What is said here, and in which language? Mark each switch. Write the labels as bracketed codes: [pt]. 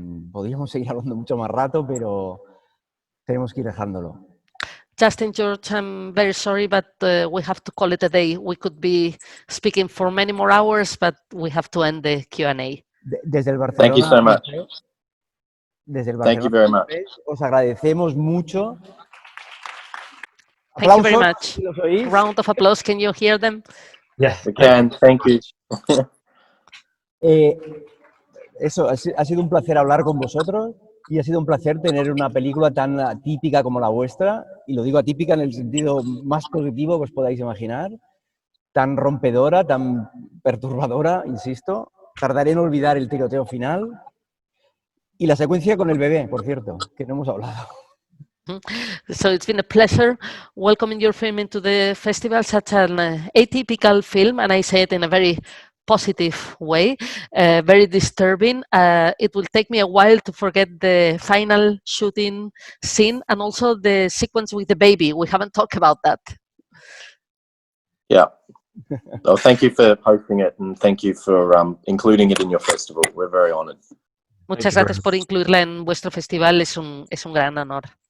[es] Podríamos seguir hablando mucho más rato, pero tenemos que ir dejándolo. [en] Justin, George, I'm very sorry, but we have to call it a day. We could be speaking for many more hours, but we have to end the Q&A. [es] Desde el Barcelona. [en] Thank you so much. [es] Desde el Barcelona. [en] Thank you very much. [es] Os agradecemos mucho. [en] Thank you very much. [es] Si los oís. [en] Round of applause. Can you hear them? Yeah. We can. Thank you. [es] Eso, ha sido un placer hablar con vosotros y ha sido un placer tener una película tan atípica como la vuestra, y lo digo atípica en el sentido más positivo que os podáis imaginar, tan rompedora, tan perturbadora, insisto. Tardaré en olvidar el tiroteo final y la secuencia con el bebé, por cierto, que no hemos hablado. [en] So it's been a pleasure welcoming your film into the festival, such an atypical film, and I say it in a very positive way, very disturbing. It will take me a while to forget the final shooting scene and also the sequence with the baby. We haven't talked about that. Yeah. Well, thank you for hosting it and thank you for including it in your festival. We're very honored. [es] Muchas gracias por incluirla en vuestro festival, es un gran honor.